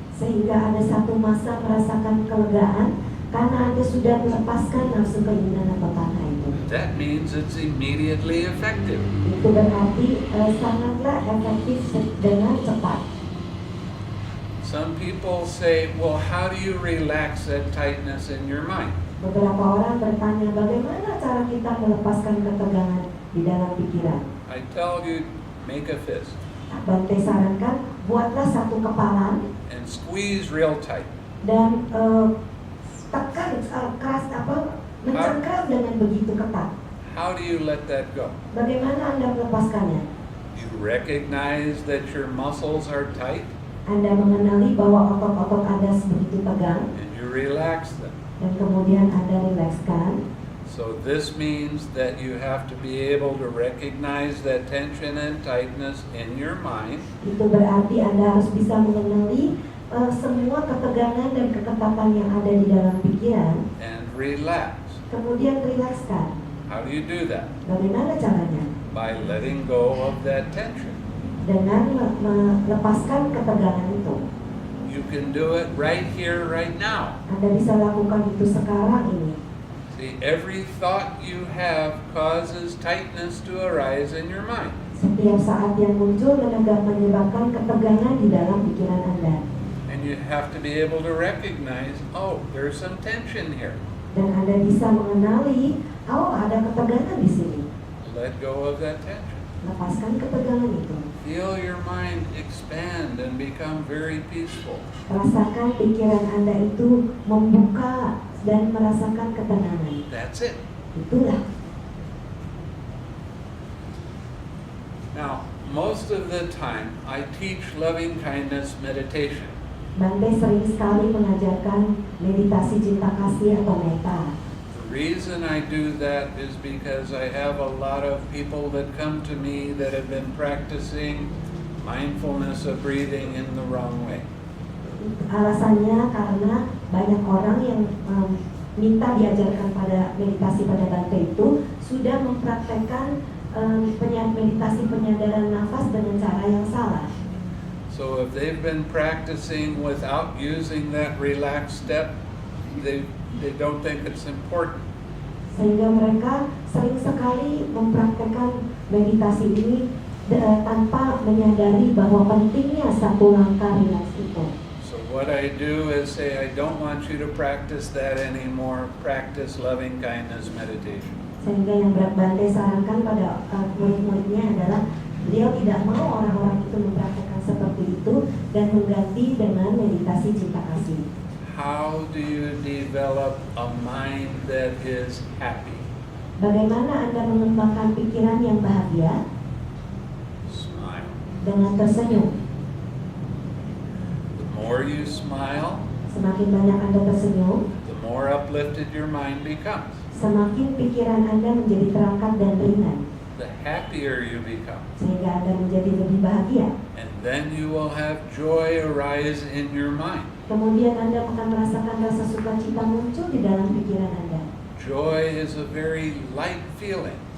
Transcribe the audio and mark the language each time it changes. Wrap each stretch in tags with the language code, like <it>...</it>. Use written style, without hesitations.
<id>Sehingga ada satu masa merasakan kelegaan karena Anda sudah melepaskan nafsu, keinginan atau tanha itu.</id> <en>That means it's immediately effective.</en> <id>Itu berarti sangatlah efektif dengan cepat.</id> <en>Some people say, well, how do you relax that tightness in your mind?</en> <id>Beberapa orang bertanya bagaimana cara kita melepaskan ketegangan di dalam pikiran.</id> <en>I tell you, make a fist</en> <id>Bhante sarankan buatlah satu kepalan</id> <en>and squeeze real tight.</en> <id>dan keras mencengkram dengan begitu ketat.</id> <en>How do you let that go?</en> <id>Bagaimana Anda melepaskannya?</id> <en>You recognize that your muscles are tight</en> <id>Anda mengenali bahwa otot-otot Anda begitu tegang</id> <en>and you relax them.</en> <id>dan kemudian Anda rilekskan.</id> <en>So this means that you have to be able to recognize that tension and tightness in your mind.</en> <id>Itu berarti Anda harus bisa mengenali semua ketegangan dan keketatan yang ada di dalam pikiran.</id> <en>And relax.</en> <id>Kemudian rilekskan.</id> <en>How do you do that?</en> <id>Bagaimana caranya?</id> <en>By letting go of that tension.</en> <id>Dengan melepaskan ketegangan itu.</id> <en>You can do it right here, right now.</en> <id>Anda bisa lakukan itu sekarang ini.</id> <en>See, every thought you have causes tightness to arise in your mind.</en> <id>Setiap saat yang muncul menyebabkan ketegangan di dalam pikiran Anda.</id> <en>And you have to be able to recognize, oh, there's some tension here.</en> <id>Dan Anda bisa mengenali, oh ada ketegangan di sini.</id> <en>Let go of that tension.</en> <id>Lepaskan ketegangan itu.</id> <en>Feel your mind expand and become very peaceful.</en> <id>Rasakan pikiran Anda itu membuka dan merasakan ketenangan.</id> <en>That's it.</en> <id>Itulah.</id> <en>Now, most of the time, I teach loving kindness meditation.</en> <id>Bhante sering sekali mengajarkan meditasi cinta kasih atau metta.</id> <en>The reason I do that is because I have a lot of people that come to me that have been practicing mindfulness of breathing in the wrong way.</en> <id>Alasannya karena banyak orang yang minta diajarkan pada meditasi pada Bhante itu sudah mempraktekkan meditasi penyadaran nafas dengan cara yang salah.</id> <en>So if they've been practicing without using that relaxed step, they don't think it's important.</en> <id>Sehingga mereka sering sekali mempraktekkan meditasi ini tanpa menyadari bahwa pentingnya satu langkah rileks itu.</id> <en>So what I do is say, I don't want you to practice that anymore. Practice loving kindness meditation.</en> <id>Sehingga yang Bhante sarankan pada murid-muridnya adalah beliau tidak mau orang-orang itu mempraktekkan seperti itu dan mengganti dengan meditasi cinta kasih.</id> <en>How do you develop a mind that is happy?</en> <id>Bagaimana Anda mengembangkan pikiran yang bahagia?</id> <en>Smile.</en> <id>Dengan tersenyum.</id> <en>The more you smile,</en> <id>Semakin banyak Anda tersenyum,</id> <en>the more uplifted your mind becomes.</en> <id>semakin pikiran Anda menjadi terangkat dan ringan.</id> <en>The happier you become.</en> <id>Sehingga Anda menjadi lebih bahagia.</id> <en>And then you will have joy arise in your mind.</en> <id>Kemudian Anda akan merasakan rasa sukacita muncul di dalam pikiran Anda.</id> <en>Joy is a very light feeling</en>